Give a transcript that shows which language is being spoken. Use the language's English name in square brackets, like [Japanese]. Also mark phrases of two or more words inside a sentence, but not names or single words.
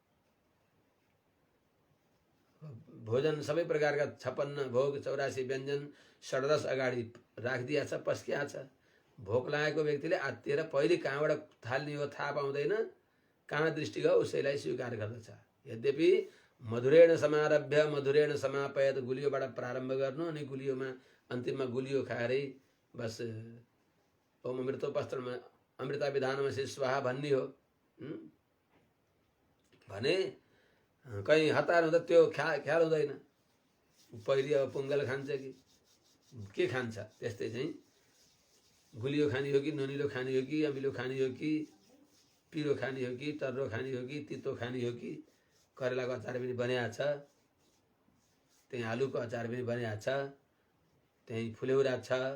[Nepali] भोजन सबै प्रकारका 56 भोग 84 व्यञ्जन षड्रस अगाडि राखिदिया छ, पस्किया छ। भोक लागेको व्यक्तिले आत्तिएर पहिले कहाँबाट थाल्ने हो थाहा पाउँदैन, कहाँ दृष्टि गयो उसैलाई स्वीकार गर्दछ। यद्यपि [Sanskrit] मधुरेण समारभ्य मधुरेण समापयत, [Nepali] गुलियोबाट प्रारम्भ गर्नु अनि गुलियोमा अन्तिममा गुलियो खाएरै बस [Sanskrit] ओम अमृतोपस्त्रमा अमृता विधानमसि स्वाहा [Nepali] भन्ने हो भने कहीँ हतार हुँदा त्यो ख्याल हुँदैन। पहिले अब पुङ्गल खान्छ कि के खान्छ, त्यस्तै चाहिँ गुलियो खाने हो कि नुनिलो खाने हो कि अमिलो खाने हो कि पिरो खाने हो कि टर्रो खाने हो कि तितो खाने हो कि करेलाको अचार पनि बनिएको छ, त्यही आलुको अचार पनि बनिएको छ, त्यही फुलेउरा छ